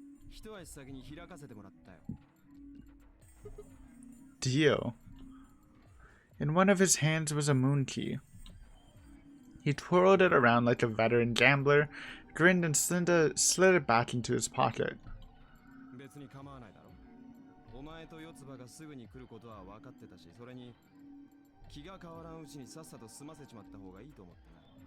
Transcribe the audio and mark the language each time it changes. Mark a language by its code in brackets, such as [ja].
[ja] 一足先に開かせてもらったよ。 [en] Dio. In one of his hands was a moon key. He twirled it around like a veteran gambler, grinned and slid it back into his pocket. [ja] 別に構わないだろ。お前と四つ葉がすぐに来ることは分かってたし、それに気が変わらんうちにさっさと済ませちまった方がいいと思ってな。